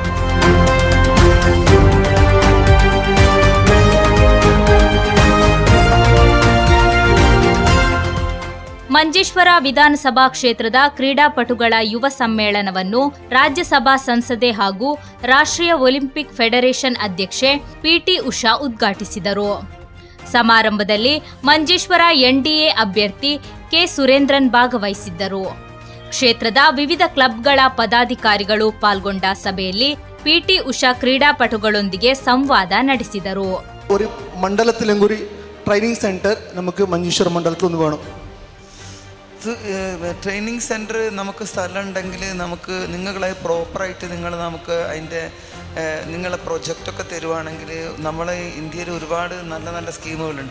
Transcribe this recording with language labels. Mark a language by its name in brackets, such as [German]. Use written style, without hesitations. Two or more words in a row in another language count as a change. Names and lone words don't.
[Kannada] ಮಂಜೇಶ್ವರ ವಿಧಾನಸಭಾ ಕ್ಷೇತ್ರದ ಕ್ರೀಡಾಪಟುಗಳ ಯುವ ಸಮ್ಮೇಳನವನ್ನು ರಾಜ್ಯಸಭಾ ಸಂಸದೆ ಹಾಗೂ ರಾಷ್ಟ್ರೀಯ ಒಲಿಂಪಿಕ್ ಫೆಡರೇಷನ್ ಅಧ್ಯಕ್ಷೆ ಪಿಟಿ ಉಷಾ ಉದ್ಘಾಟಿಸಿದರು. ಸಮಾರಂಭದಲ್ಲಿ ಮಂಜೇಶ್ವರ ಎನ್ಡಿಎ ಅಭ್ಯರ್ಥಿ ಕೆ ಸುರೇಂದ್ರನ್ ಭಾಗವಹಿಸಿದ್ದರು. ಕ್ಷೇತ್ರದ ವಿವಿಧ ಕ್ಲಬ್ಗಳ ಪದಾಧಿಕಾರಿಗಳು ಪಾಲ್ಗೊಂಡ ಸಭೆಯಲ್ಲಿ ಪಿಟಿ ಉಷಾ ಕ್ರೀಡಾಪಟುಗಳೊಂದಿಗೆ ಸಂವಾದ ನಡೆಸಿದರು. [Malayalam] ഒരു മണ്ഡലത്തിലും കൂടി [English] training center [Malayalam] നമുക്ക് മഞ്ചേശ്വര മണ്ഡലത്തിൽ ഒന്ന് വേണം. [English] training center [Malayalam] നമുക്ക് സ്ഥലം ഉണ്ടെങ്കിൽ നമുക്ക് നിങ്ങളെ പ്രോപ്പറായിട്ട് നമുക്ക് അതിൻ്റെ നിങ്ങളെ പ്രൊജക്റ്റൊക്കെ തരുവാണെങ്കിൽ നമ്മളെ ഇന്ത്യയിൽ ഒരുപാട് നല്ല നല്ല സ്കീമുകളുണ്ട്.